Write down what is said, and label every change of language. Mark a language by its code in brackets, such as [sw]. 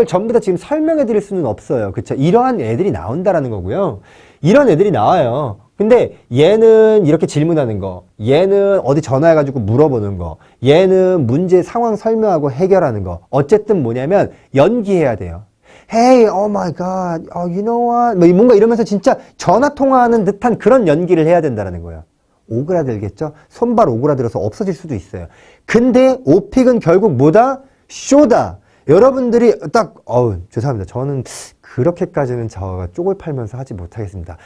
[ko] 이걸 전부 다 지금 설명해 드릴 수는 없어요. 그쵸? 이러한 애들이 나온다라는 거고요. 이런 애들이 나와요. 근데 얘는 이렇게 질문하는 거, 얘는 어디 전화해가지고 물어보는 거, 얘는 문제 상황 설명하고 해결하는 거. 어쨌든 뭐냐면 연기해야 돼요. [en] Hey, oh my God, you know what? [ko] 뭐 뭔가 이러면서 진짜 전화 통화하는 듯한 그런 연기를 해야 된다는 거예요. 오그라들겠죠? 손발 오그라들어서 없어질 수도 있어요. 근데 오픽은 결국 뭐다? 쇼다. 여러분들이 딱 죄송합니다. 저는 그렇게까지는 저가 쪽을 팔면서 하지 못하겠습니다.